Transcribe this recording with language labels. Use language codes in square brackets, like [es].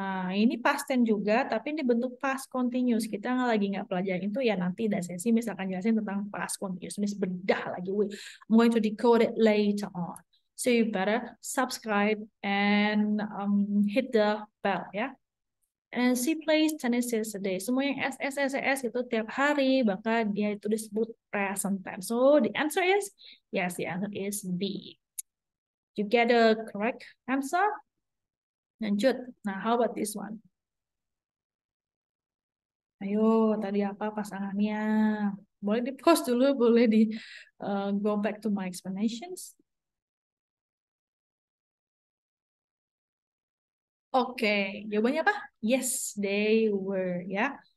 [id] Ini past tense juga, tapi ini bentuk past continuous. Kita lagi nggak pelajarin itu ya nanti ada sesi misalkan jelasin tentang past continuous. Miss bedah lagi. [en] I'm going to decode it later on. So you better subscribe and hit the bell ya. And she plays tennis yesterday. [id] Semua yang S itu tiap hari, maka dia itu disebut present tense. [en] So the answer is yes, the answer is B. You get the correct answer? [id] Lanjut. Nah, [en] how about this one? [id] Ayo, tadi apa pasangannya? Boleh di post dulu, boleh di [en] go back to my explanations. [id] Oke, jawabannya apa? [en] Yes, they were [id] ya.